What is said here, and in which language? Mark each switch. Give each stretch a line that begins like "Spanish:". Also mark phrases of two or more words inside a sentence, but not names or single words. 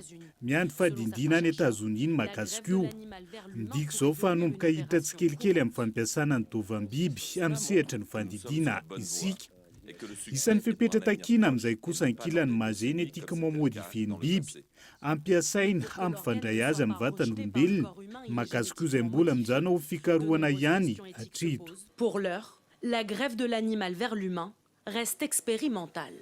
Malagasy: Miandry fadindina any Etazonia ny mahakasika io. Midika izao fa hanomboka hiditra tsikelikely amin'ny fampiasana ny tovam-biby amin'ny sehatra ny fandidina isika. Isan'ny fepetra takina amin'izay kosa ankilany maha-
French: génétiquement modifié
Malagasy: ny biby, ampiasaina ampifandray azy amin'ny vatan'olombelona, mahakasika io izay mbola mijana ho fikarohana ihany hatreto.
French: Pour l'heure, la greffe de l'animal vers l'humain reste expérimentale.